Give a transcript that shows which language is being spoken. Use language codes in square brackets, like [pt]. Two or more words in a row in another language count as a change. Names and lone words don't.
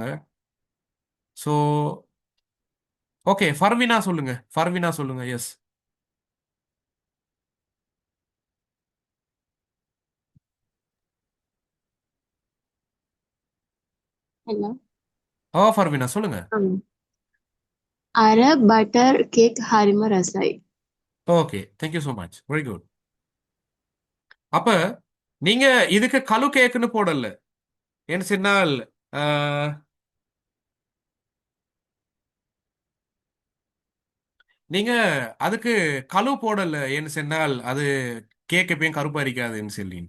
[en] so okay, [ta] ஃபர்வினா சொல்லுங்க. ஃபர்வினா சொல்லுங்க. எஸ். [en] Hello. [ta] ஃபர்வினா சொல்லுங்க. [si] අර බටර් කේක් හරිම රසයි. [en] Okay, thank you so much. Very good. [ta] அப்ப நீங்க இதுக்கு கழு கேக்குன்னு போடல. ஏன்னு சொன்னால் நீங்க அதுக்கு கழு போடல. ஏன்னு சொன்னால் அது கேக் எப்பயும் கருப்பா இருக்காதுன்னு சொல்லிட்டு.